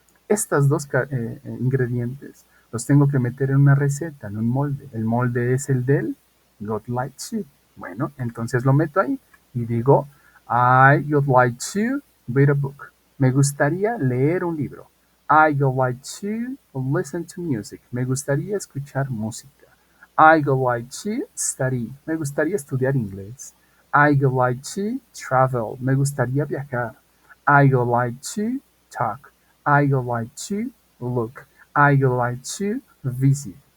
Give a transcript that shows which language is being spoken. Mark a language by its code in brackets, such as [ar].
[es] Estas dos ingredientes los tengo que meter en una receta, en un molde. El molde es el del God like to. Bueno, entonces lo meto ahí y digo, [en] I would like to read a book. [es] Me gustaría leer un libro. [en] I would like to listen to music. [es] Me gustaría escuchar música. [en] I would like to study. [es] Me gustaría estudiar inglés. [en] I would like to travel. [es] Me gustaría viajar. [en] I would like to talk. I would like to look. I would like to visit.